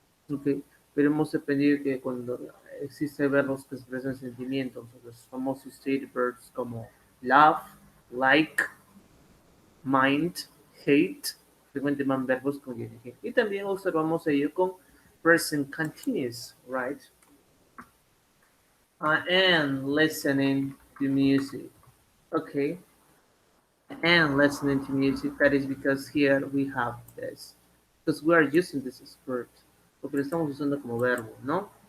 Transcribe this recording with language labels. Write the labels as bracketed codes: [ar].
[es] Ok, pero hemos aprendido que cuando existen verbos que expresan sentimientos, los famosos state verbs como love, like, mind, hate, frecuentemente van verbos con ing. Y también observamos ello con present continuous, [en] right? I am listening to music. Okay, and listening to music. That is because here we have this. Because we are using this as verb. [es] Porque lo estamos usando como verbo, ¿no?